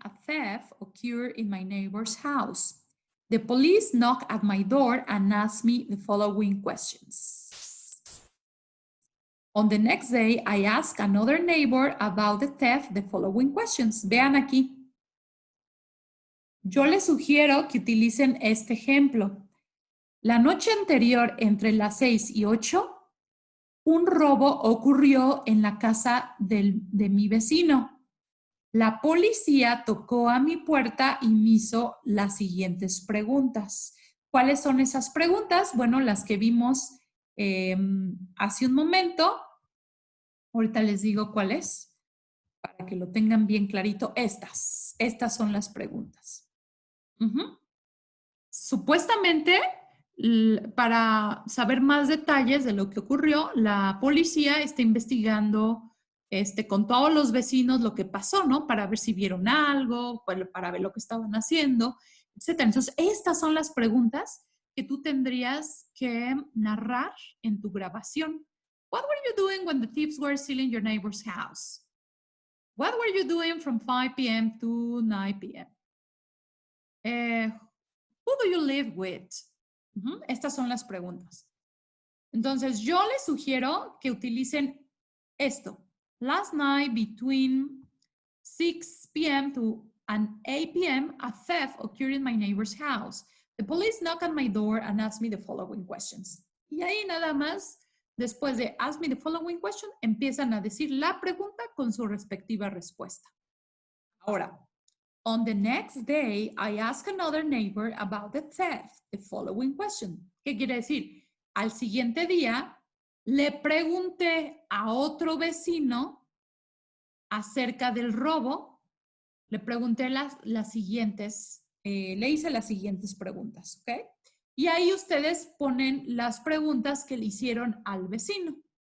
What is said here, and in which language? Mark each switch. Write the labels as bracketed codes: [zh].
[en] a theft occurred in my neighbor's house. The police knocked at my door and asked me the following questions. On the next day, I asked another neighbor about the theft the following questions. [es] Vean aquí. Yo les sugiero que utilicen este ejemplo. La noche anterior, entre las 6 y 8, un robo ocurrió en la casa de mi vecino. La policía tocó a mi puerta y me hizo las siguientes preguntas. ¿Cuáles son esas preguntas? Bueno, las que vimos hace un momento. Ahorita les digo cuáles, para que lo tengan bien clarito. Estas son las preguntas. Supuestamente, para saber más detalles de lo que ocurrió, la policía está investigando con todos los vecinos lo que pasó, ¿no? Para ver si vieron algo, para ver lo que estaban haciendo, etc. Entonces, estas son las preguntas que tú tendrías que narrar en tu grabación. [en] What were you doing when the thieves were stealing your neighbor's house? What were you doing from 5 p.m. to 9 p.m.? Who do you live with? [es] Estas son las preguntas. Entonces, yo les sugiero que utilicen esto. [en] Last night between 6 p.m. to 8 p.m., a theft occurred in my neighbor's house. The police knocked on my door and asked me the following questions. [es] Y ahí nada más, después de ask me the following question, empiezan a decir la pregunta con su respectiva respuesta. [en] Ahora, on the next day, I asked another neighbor about the theft, the following question. [es] ¿Qué quiere decir? Al siguiente día, le pregunté a otro vecino acerca del robo. Le pregunté las siguientes, le hice las siguientes preguntas, ¿ok? Y ahí ustedes ponen las preguntas que le hicieron al vecino.